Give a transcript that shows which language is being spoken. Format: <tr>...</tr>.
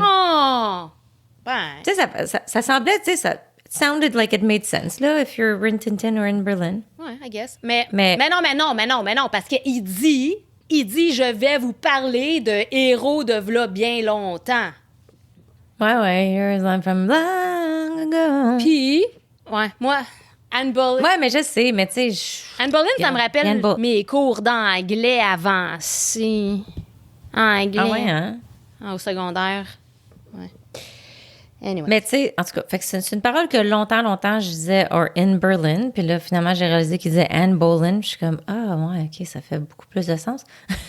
<fr>Oh! Ben... Tu sais, ça semblait, tu sais, ça</fr> <en>sounded like it made sense,</en> <fr>là,</fr> <en>if you're in Tintin or in Berlin.</en> <fr>Ouais,</fr> <en>I guess.</en> <fr>Mais non, parce qu'il dit, je vais vous parler de héros de v'là bien longtemps. Ouais,</fr> <en>here's I'm from long ago.</en> <fr>Puis, ouais, moi, Anne Boleyn. Ouais, mais je sais, mais tu sais... Anne Boleyn, ça me rappelle mes cours d'anglais avancé. Anglais. Ah ouais, hein? Au secondaire. Ouais.</fr> <en>Anyway.</en> <fr>Mais tu sais, en tout cas, fait que c'est une parole que longtemps, je disais «</fr> <en>or in Berlin</en> <fr>», puis là, finalement, j'ai réalisé qu'il disait « Anne Boleyn », je suis comme « ah, ouais, OK, ça fait beaucoup plus de sens ».</fr>